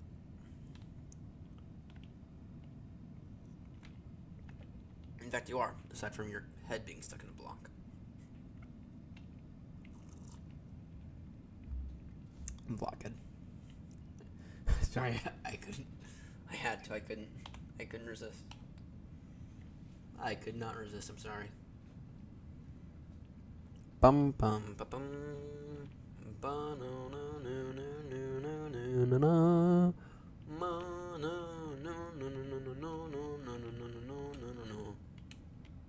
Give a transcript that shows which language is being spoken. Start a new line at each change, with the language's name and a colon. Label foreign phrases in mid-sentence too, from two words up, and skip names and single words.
English: In fact, you are, aside from your head being stuck in a block. Blockhead. Sorry, I couldn't. I had to. I couldn't resist. I could not resist. I'm sorry. Bum bum ba bum. Ba no no no no no no no no. Ma no no no no no no no no no no no no no.